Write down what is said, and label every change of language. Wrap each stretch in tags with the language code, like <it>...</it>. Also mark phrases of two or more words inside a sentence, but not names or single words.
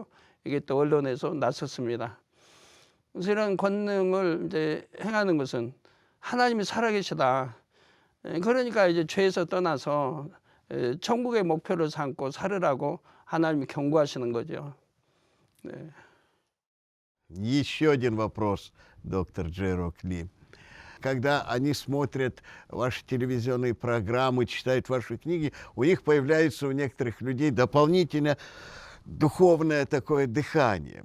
<ko>이게 또 언론에서 나섰습니다. 그래서 이런 권능을 이제 행하는 것은 하나님이 살아계시다. 그러니까 이제 죄에서 떠나서 천국의 목표를 삼고 살으라고 하나님이 경고하시는 거죠. 네.</ko> <ru>Еще один вопрос, доктор Джерок Ли. Когда они смотрят ваши телевизионные программы, читают ваши книги, у них появляется у некоторых людей дополнительно духовное такое дыхание.</ru>